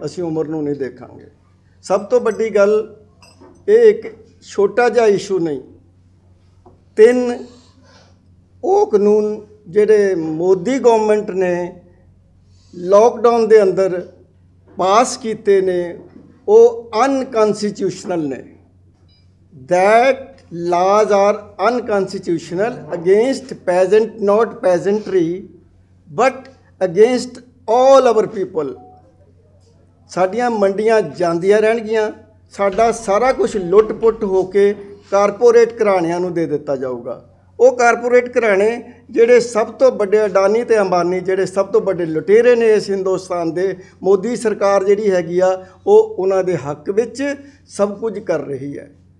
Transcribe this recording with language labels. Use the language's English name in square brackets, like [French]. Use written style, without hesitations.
[Punjabi] ਅਸੀਂ ਉਮਰ ਨੂੰ ਨਹੀਂ ਦੇਖਾਂਗੇ। ਸਭ ਤੋਂ ਵੱਡੀ ਗੱਲ ਇਹ ਇੱਕ ਛੋਟਾ ਜਿਹਾ ਇਸ਼ੂ ਨਹੀਂ, 3 ਉਹ ਕਾਨੂੰਨ ਜਿਹੜੇ ਮੋਦੀ ਗਵਰਨਮੈਂਟ ਨੇ ਲੋਕਡਾਊਨ ਦੇ ਅੰਦਰ ਪਾਸ ਕੀਤੇ ਨੇ ਉਹ ਅਨਕਨਸਟੀਟਿਊਸ਼ਨਲ ਨੇ। [English] that laws are unconstitutional against peasant, not peasantry, but against all our people। [Punjabi] ਸਾਡੀਆਂ ਮੰਡੀਆਂ ਜਾਂਦੀਆਂ ਰਹਿਣਗੀਆਂ, ਸਾਡਾ ਸਾਰਾ ਕੁਝ ਲੁੱਟ ਪੁੱਟ ਹੋ ਕੇ ਕਾਰਪੋਰੇਟ ਘਰਾਣਿਆਂ ਨੂੰ ਦੇ ਦਿੱਤਾ ਜਾਊਗਾ। ਉਹ ਕਾਰਪੋਰੇਟ ਘਰਾਣੇ ਜਿਹੜੇ ਸਭ ਤੋਂ ਵੱਡੇ ਅਡਾਨੀ ਤੇ ਅੰਬਾਨੀ ਜਿਹੜੇ ਸਭ ਤੋਂ ਵੱਡੇ ਲੁਟੇਰੇ ਨੇ ਇਸ ਹਿੰਦੁਸਤਾਨ ਦੇ, ਮੋਦੀ ਸਰਕਾਰ ਜਿਹੜੀ ਹੈਗੀ ਆ ਉਹ ਉਹਨਾਂ ਦੇ ਹੱਕ ਵਿੱਚ ਸਭ ਕੁਝ ਕਰ ਰਹੀ ਹੈ।